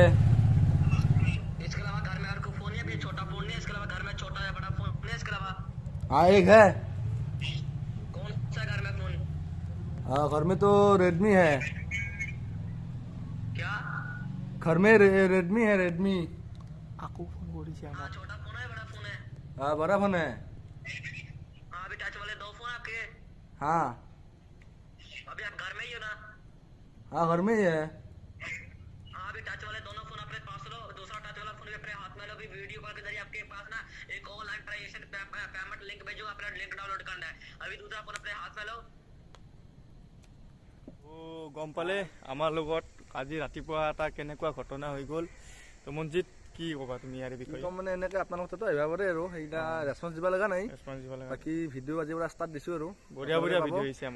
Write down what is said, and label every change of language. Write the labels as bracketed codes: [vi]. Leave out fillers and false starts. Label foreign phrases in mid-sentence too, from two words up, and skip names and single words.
[hi] इसके अलावा घर में और कोई फोन नहीं है भैया छोटा फोन नहीं है इसके अलावा घर में छोटा या बड़ा फोन नहीं है इसके अलावा हाँ एक है कौन सा घर में फोन हाँ घर में तो रेडमी है क्या घर में रेडमी है रेडमी [as] আকৌ ফোন কৰিছে [hi] हाँ छोटा फोन है बड़ा फोन है हाँ बड़ा फोन है हाँ अभी टच वाले 2 फोन आपके हाँ अभी आप घर में ही हो ना हाँ घर में ही है हाँ अभी टच वाले दोनों फोन अपने पास लो दूसरा टच वाला फोन भी अपने हाथ में लो अभी [en] video call [hi] के जरिए आपके पास ना एक [en] online transaction payment link [hi] भेजो अपना लिंक डाउनलोड करना है अभी दूसरा फोन अपने हाथ में लो [as] গম পালে আমাৰ লগত আজি ৰাতিপুৱা এটা কেনেকুৱা ঘটনা হৈ গ'ল তো মঞ্জিত কি ক'বা তুমি ইয়াৰ বিষয়ে কম মানে এনেকৈ আপোনাৰ কথাটো আহিব পাৰে আৰু সেইটা ৰেছপন্স দিব লগা নাই ৰেছপন্স দিব লাগে বাকী ভিডিঅ' আজিৰ পৰা ষ্টাৰ্ট দিছোঁ আৰু বঢ়িয়া বঢ়িয়া ভিডিঅ' আহিছে আমাৰ